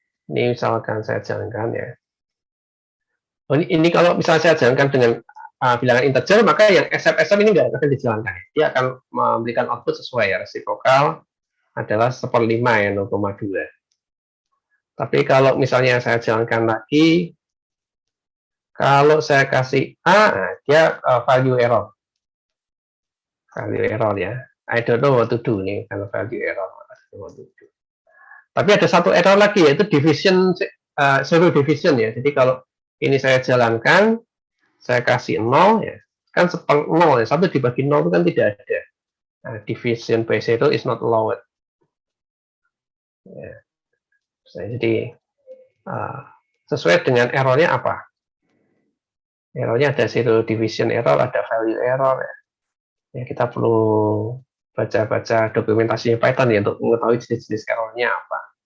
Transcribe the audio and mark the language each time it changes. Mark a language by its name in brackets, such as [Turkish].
[Indonesian] Ini misalkan saya jalankan ya. Ini kalau misalnya saya jalankan dengan bilangan integer, maka yang except ini nggak akan dijalankan. Dia akan memberikan output sesuai ya, resiprokal adalah 1/5 ya, 0,2. Tapi kalau misalnya saya jalankan lagi, kalau saya kasih A, dia value error. Value error ya. [English] I don't know what to do nih kalau value error. [Indonesian] Tapi ada satu error lagi yaitu division, zero division ya. Jadi kalau ini saya jalankan, saya kasih 0 ya, kan 0 ya, 1 dibagi 0 itu kan tidak ada. [English] Nah, division by zero is not allowed. [Indonesian] Ya. Jadi sesuai dengan errornya apa? Errornya ada zero division error, ada value error ya. Ya, kita perlu baca-baca dokumentasinya Python ya untuk mengetahui jenis-jenis errornya apa.